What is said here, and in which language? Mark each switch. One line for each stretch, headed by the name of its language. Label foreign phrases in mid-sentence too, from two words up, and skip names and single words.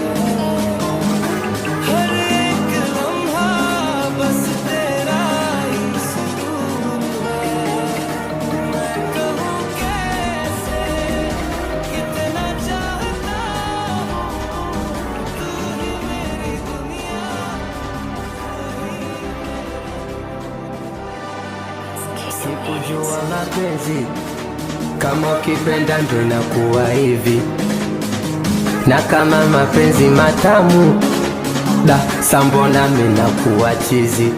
Hindi: हर एक लम्हा बस तेरा ही सुकून है। मैं कहूँ कैसे कितना चाहता हूँ, तू ही मेरी दुनिया।
Swahili: Sikujua mapenzi kama ukipenda ndo inakuwa hivi, na kama mapenzi matamu da sambona mimi nakuwa chizi.